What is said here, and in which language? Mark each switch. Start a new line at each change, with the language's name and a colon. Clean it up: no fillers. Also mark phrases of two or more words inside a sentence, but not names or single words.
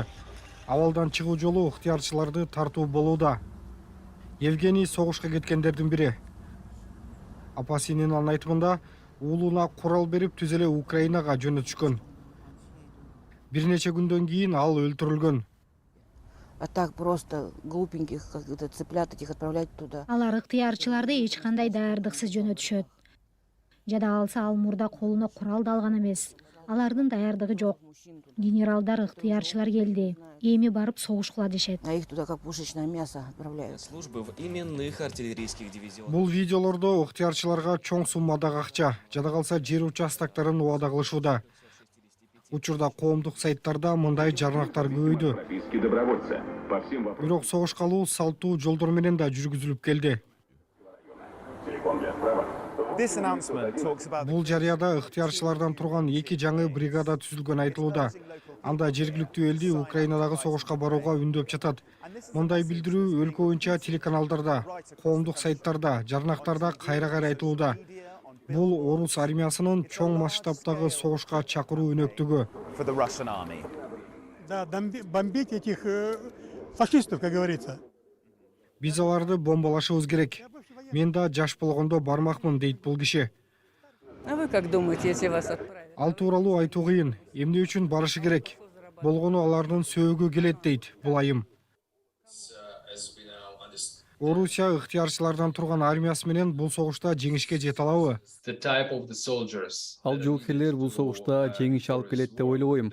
Kyrgyz: Абалдан чыгуу жолу ыктыярчыларды тартуу болууда. Евгений согушка кеткендердин бири. Апасынын айтымында уулуна курал берип түз эле Украинага жөнөтүшкөн. Бир нече күндөн кийин ал өлтүрүлгөн.
Russian: А так просто глупеньких как-то цыплят этих отправлять туда.
Kyrgyz: Алар ыктыярчыларды эч кандай даярдыксыз жөнөтүшөт. Жада калса ал мурда колуна курал да алган эмес. Алардын даярдыгы жок. Генералдар ыктыярчылар келди. Эми барып согушкула дешет.
Russian: А их туда как пушечное мясо отправляют. Службы в именных артиллерийских дивизионах.
Kyrgyz: Бул видеолордо ыктыярчыларга чоң суммадагы акча, жада калса жер участактарын убада кылышууда. Учурда коомдук сайттарда мындай жарнактар көбөйдү. Бирок согушка алуу салттуу жолдор менен да жүргүзүлүп келди. Бул жарыяда ыктыярчылардан турган 2 жаңы бригада түзүлгөн айтылууда. Анда жергиликтүү элди Украинадагы согушка барууга үндөп жатат. Мындай билдирүү өлкө боюнча телеканалдарда, коомдук сайттарда, жарнактарда кайра-кайра айтылууда. Бул орус армиясынын чоң масштабтагы согушка чакыруу өнөктүгү.
Russian: Да, бомбить этих фашистов, как говорится.
Kyrgyz: Биз аларды бомбалашыбыз керек. Мен да жаш болгондо бармакмын, дейт бул киши.
Russian: А вы как думаете, если вас отправят?
Kyrgyz: Ал тууралуу айтуу кыйын. Эмне үчүн барышы керек? Болгону алардын сөөгү келет, дейт бул айым. Орусия ыктыярчылардан турган армиясы менен бул согушта жеңишке жете алабы? Ал жоокерлер бул согушта жеңиш алып келет деп ойлобойм.